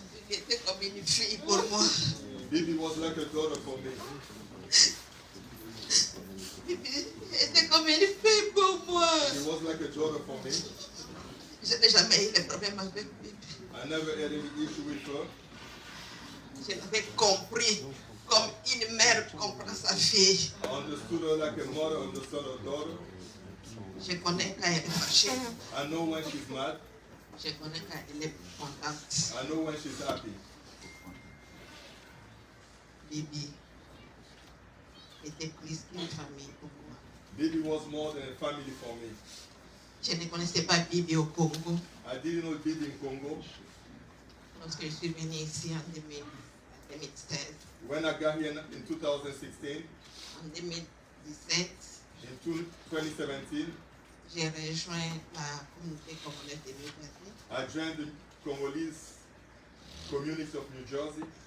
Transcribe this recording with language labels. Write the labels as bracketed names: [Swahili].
[French] Il était comme une fille pour moi. [English] Bibi was like a daughter for me. [French] Il était comme comme une fille pour moi. [English] She was like a daughter for me. [French] Je n'ai jamais eu de problème avec Bibi. [English] I never had any issue with her. [French] Je l'avais compris comme une mère comprend sa fille. [English] I understood her like a mother understood her daughter. [French] Je connais quand elle est fâchée. [English] I know when she's mad. [French] Je connais quand elle est contente. [English] I know when she's happy. [French] Bibi était plus qu'une famille pour moi. [English] Bibi was more than a family for me. [French] Je ne connaissais pas Bibi au Congo. [English] I didn't know Bibi in Congo. [French] Lorsque je suis venue ici en 2016, [English] When I got here in 2016, [French] en 2017, [English] in 2017, [French] j'ai rejoint la communauté congolaise de New Jersey. [English] I joined the Congolese community of New Jersey.